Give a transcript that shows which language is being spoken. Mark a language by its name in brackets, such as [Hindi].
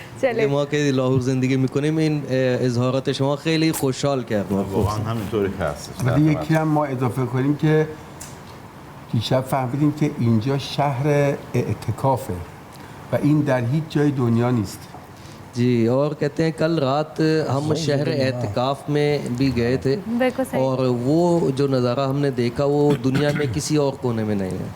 [Urdu] چلیں [Persian] ما که لاهور زندگی میکنیم این اظهارات شما خیلی خوشحال کرد. واقعا همینطوری که هستش. ولی یکی هم ما اضافه کنیم که دیشب فهمیدیم که اینجا شهر اعتکافه و این در هیچ جای دنیا نیست. [Urdu] جی اور کہتے ہیں کل رات ہم شہر اعتکاف میں بھی گئے تھے، بالکل صحیح. اور وہ جو نظارہ ہم نے دیکھا وہ دنیا میں کسی اور کونے میں نہیں ہے.